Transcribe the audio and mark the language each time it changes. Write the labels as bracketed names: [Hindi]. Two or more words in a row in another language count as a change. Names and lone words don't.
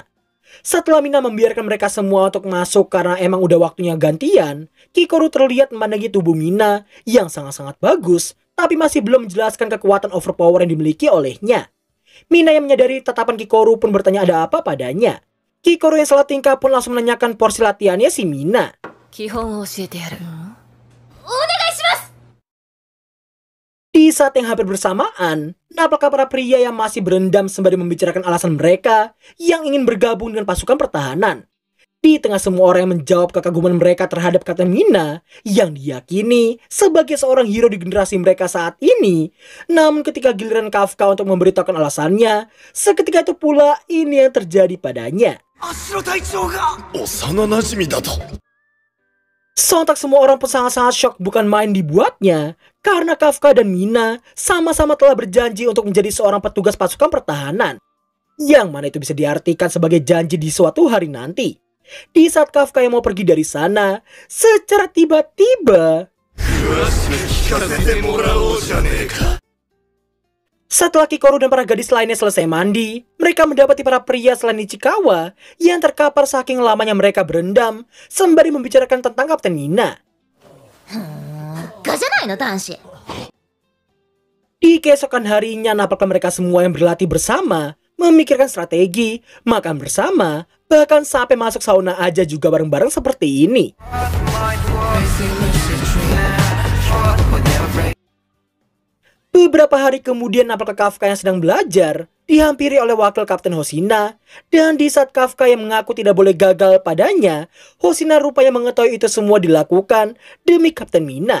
[Indonesian] Setelah Mina membiarkan mereka semua untuk masuk karena emang udah waktunya gantian, Kikoru terlihat memandangi tubuh Mina yang sangat-sangat bagus, tapi masih belum menjelaskan kekuatan overpower yang dimiliki olehnya. Mina yang menyadari tatapan Kikoru pun bertanya ada apa padanya. Kikoru yang salah tingkah pun langsung menanyakan porsi latihannya si Mina. [Japanese] 基本を教えてやる。お願いします。 [Indonesian] Di saat yang hampir bersamaan, nampaknya para pria yang masih berendam sembari membicarakan alasan mereka yang ingin bergabung dengan pasukan pertahanan. Di tengah semua orang yang menjawab kekaguman mereka terhadap Kapten Mina yang diyakini sebagai seorang hero di generasi mereka saat ini. Namun ketika giliran Kafka untuk memberitahukan alasannya, seketika itu pula ini yang terjadi padanya. [Japanese] 幼馴染だと。 [Indonesian] Sontak semua orang pun sangat-sangat shock bukan main dibuatnya karena Kafka dan Mina sama-sama telah berjanji untuk menjadi seorang petugas pasukan pertahanan. Yang mana itu bisa diartikan sebagai janji di suatu hari nanti. Di saat Kafka yang mau pergi dari sana, secara tiba-tiba... Setelah Kikoru dan para gadis lainnya selesai mandi, mereka mendapati para pria selain Ichikawa yang terkapar saking lamanya mereka berendam sembari membicarakan tentang Kapten Mina. [Japanese] ガじゃないの男子。 [Indonesian] Di keesokan harinya nampaknya mereka semua yang berlatih bersama, memikirkan strategi, makan bersama, bahkan sampai masuk sauna aja juga bareng-bareng seperti ini. Beberapa hari kemudian nampaknya Kafka yang sedang belajar dihampiri oleh wakil Kapten Hoshina, dan di saat Kafka yang mengaku tidak boleh gagal padanya, Hoshina rupanya mengetahui itu semua dilakukan demi Kapten Mina.